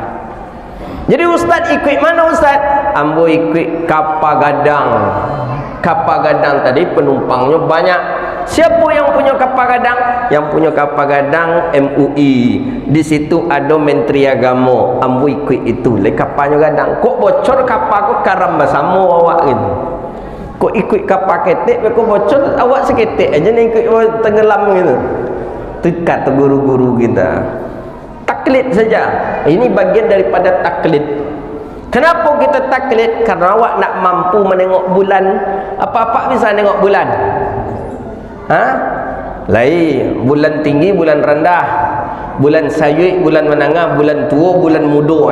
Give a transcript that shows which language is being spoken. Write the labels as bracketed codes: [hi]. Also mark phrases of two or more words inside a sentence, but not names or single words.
[id] Jadi ustaz ikut mana ustaz? [min] Ambo ikut kapal gadang. Kapal gadang [id] tadi penumpangnya banyak. Siapa yang punya [min] kapal gadang? [id] Yang punya [min] kapal gadang [id] MUI. Di situ ada Menteri Agama. [min] Ambo ikut itu. Le kapalnya gadang. Kok bocor kapal kok karam bersama awak gitu. Kok ikut kapal ketek, kok bocor awak seketek aja ni ikut tenggelam gitu. [id] Itu kata guru-guru kita. Taklid saja. Ini bagian daripada taklid. Kenapa kita taklid? Karena awak nak mampu menengok bulan. Apa-apa bisa tengok bulan. Lain bulan tinggi, bulan rendah, bulan sayuik, bulan menengah, bulan tua, bulan muda.